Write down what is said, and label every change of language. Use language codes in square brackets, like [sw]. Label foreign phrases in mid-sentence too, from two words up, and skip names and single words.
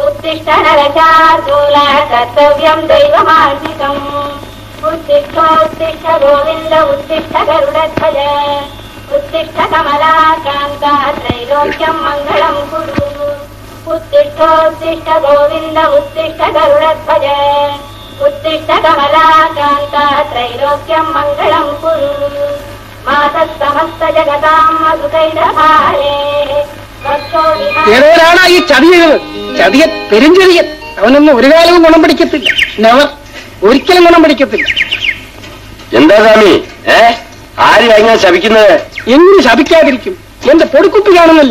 [sa] उत्तिष्ठ नरशार्दूल कर्तव्यं दैवमार्जितम् उत्तिष्ठोत्तिष्ठ गोविन्द उत्तिष्ठ गरुडध्वज उत्तिष्ठ कमलाकान्ता त्रैलोक्यं मङ्गलं कुरु उत्तिष्ठोत्तिष्ठ गोविन्द उत्तिष्ठ गरुडध्वज उत्तिष्ठ कमलाकान्ता त्रैलोक्यं मङ्गलं कुरु मातः समस्त जगतां मधुकैटभारे [ml] ഏതോരാണ് ഈ ചതിയത്? ചതിയൻ, പെരുഞ്ചെറിയൻ. അവനൊന്നും ഒരു കാലവും ഗുണം പിടിക്കത്തില്ല. നെവർ, ഒരിക്കലും ഗുണം പിടിക്കത്തില്ല. എന്താ സ്വാമി ആര് കഴിഞ്ഞാൽ ശപിക്കുന്നത്? എങ്ങനെ ശപിക്കാതിരിക്കും? എന്റെ പൊടിക്കുപ്പി കാണുന്നില്ല.